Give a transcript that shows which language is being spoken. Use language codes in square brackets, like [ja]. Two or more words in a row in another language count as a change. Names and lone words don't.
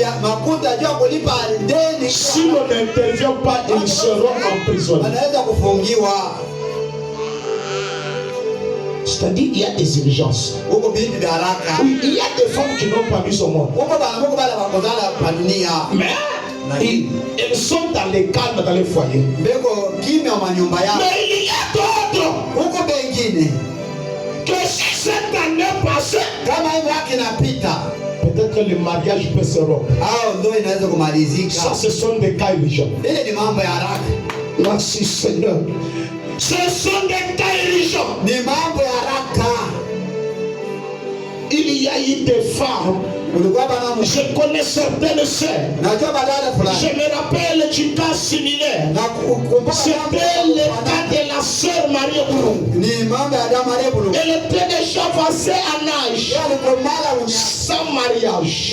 [fr] Si l'on n'intervient pas, ils seront emprisonnés. C'est-à-dire qu'il y a des urgences. Oui, il y a des femmes qui n'ont pas vu son monde. Mais Ils sont dans les calmes dans les foyers. [sw] Beko kimya wa nyumba yao. [fr] Mais il y a d'autres. [sw] Huko bengine [fr] Que si cette année passée, [sw] kama hivyo yake inapita, [fr] peut-être que le mariage peut se rompre. [sw] au ndio inaweza kumalizika. [fr] Ça, ce sont des cas urgents. [sw] Ile ni mambo ya haraka. [fr] Merci Seigneur. Ce sont des cas urgents. [sw] Ni mambo ya haraka. [fr] Il y a eu des femmes. Je connais certaines sœurs. Je me rappelle du cas similaire. C'était le cas de la sœur Marie Boulou. Elle était déjà avancée en âge, sans mariage.